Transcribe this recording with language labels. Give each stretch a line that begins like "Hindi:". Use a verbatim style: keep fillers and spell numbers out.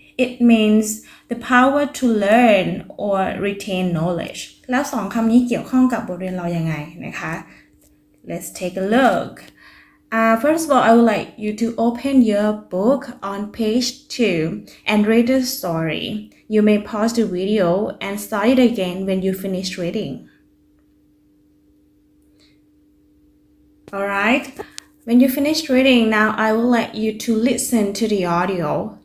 English: It means the power to learn or retain knowledge.
Thai: แล้วสองคำนี้เกี่ยวข้องกับบทเรียนเรายังไงนะคะ
English: Let's take a look. Uh, first of all, I would like you to open your book on page two and read the story. You may pause the video and start it again when you finish reading. Alright, when you finish reading, now I would like you to listen to the audio.